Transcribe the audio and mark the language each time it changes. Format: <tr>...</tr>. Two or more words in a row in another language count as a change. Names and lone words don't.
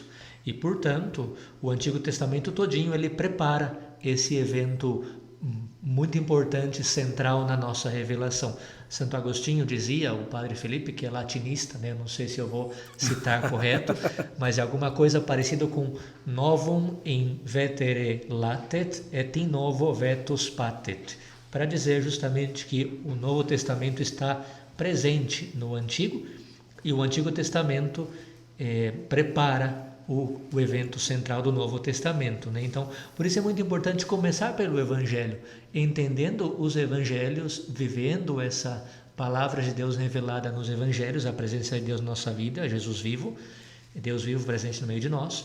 <pt>E, portanto, o Antigo Testamento todinho ele prepara esse evento muito importante, central na nossa revelação. Santo Agostinho dizia, o Padre Felipe, que é latinista, né? Não sei se eu vou citar correto, mas é alguma coisa parecida com</pt> <la>novum in vetere latet et in novo vetus patet,</la> <pt>para dizer justamente que o Novo Testamento está presente no Antigo e o Antigo Testamento prepara o evento central do Novo Testamento, né? Então, por isso é muito importante começar pelo Evangelho, entendendo os Evangelhos, vivendo essa palavra de Deus revelada nos Evangelhos, a presença de Deus na nossa vida, Jesus vivo, Deus vivo presente no meio de nós.</pt>